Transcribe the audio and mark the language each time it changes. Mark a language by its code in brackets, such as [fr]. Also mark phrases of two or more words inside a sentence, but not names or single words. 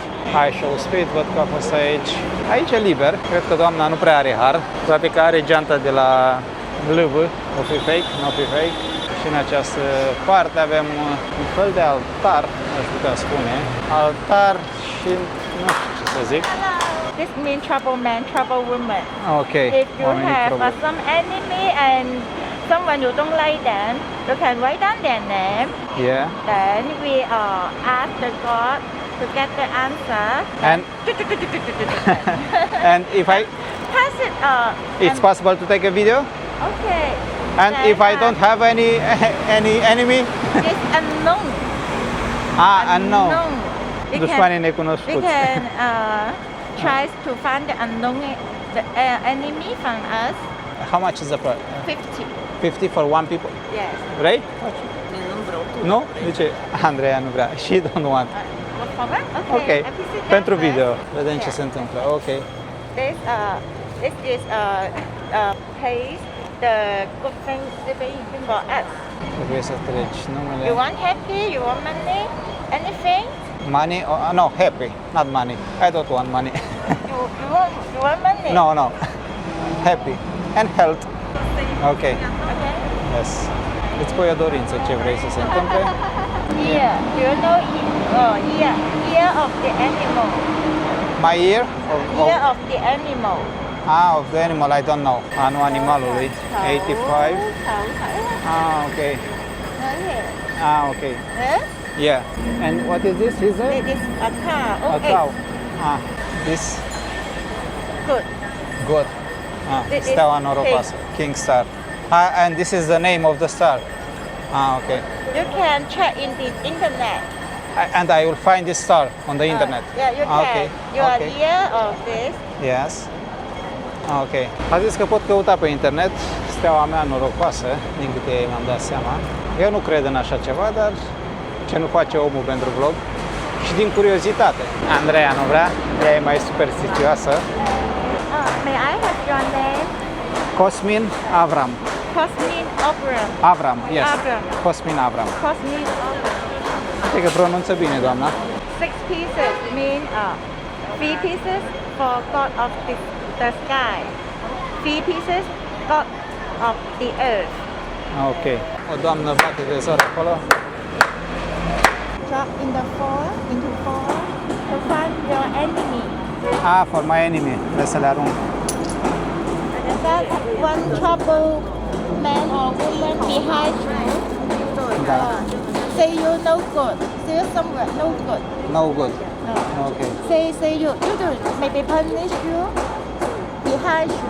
[ro] iShow Speed, văd că a fost aici. Aici e liber, cred că doamna nu prea are har, toate că are geanta de la LV, o fi fake, nu o fi fake. Și în această parte avem un fel de altar, aș putea spune, altar și nu știu ce să zic. [en] This means trouble man, trouble woman. Okay. If you have some enemy and someone you don't like them, you can write down their name. Yeah. Then we ask the God to get the answer. And and if I Pass it. it's possible to take a video. Okay. And Then, if I don't have any enemy, it's unknown. unknown. We [ro] Dușmanii [en] can, [ro] necunoscuți. [en] we can try to find the unknown enemy from us. How much is the price? 50. 50 for one people. Yes. [ro] Vrei? Nu? De ce? Andreea nu vrea. [en] She don't want. What for that? Ok. I visit them [ro] Pentru [en] first. [ro] video. Vedem ce [en] Yeah. [ro] se întâmplă. [en] Ok. This is pays the good thing for us. [ro] Trebuie să treci numele. [en] You want happy? You want money? Anything? Money? Oh, no, happy. Not money. I don't want money. You want money? No, no. Happy. And health. Ok. Okay. Yes. [ro] Îți pui o dorință ce vrei să se întâmple. [en] Ear. Do you know ear? Ear of the animal. My ear? Ear of the animal. Of the animal, I don't know. [ro] Anul animalului. 85. [en] Ok. Ok. Huh? Yeah. And what is this? Is it? It is a cow. A cow. This Good. good. This is [ro] Steaua norocoasă. [en] King Star. And this is the name of the star. Okay. You can check in the internet. And I will find this star on the internet. Yeah, you can. Okay. You are Okay. ear of this. Yes. Ok. [ro] A zis că pot căuta pe internet steaua mea norocoasă, din câte mi-am dat seama. Eu nu cred în așa ceva, dar ce nu face omul pentru vlog? Și din curiozitate. Andreea nu vrea, ea e mai superstițioasă. [en] May I have your name? Cosmin Avram. Cosmin Abram. Avram, yes. Avram. Cosmin Avram. Cosmin Abram. [ro] Cred că pronunță bine, doamna. [en] 6 pieces mean 3 pieces for God of the sky. 3 pieces God of the earth. Ok. [ro] O doamnă bate de zor acolo. [en] Drop in the into 4 to find your enemy. For my enemy. [ro] Trebuie să le arunc. [en] That one trouble man or woman behind you. [ro] Da. [en] Say you no good. Say you somewhere no good. No good. No. Ok. Say you do maybe punish you behind you.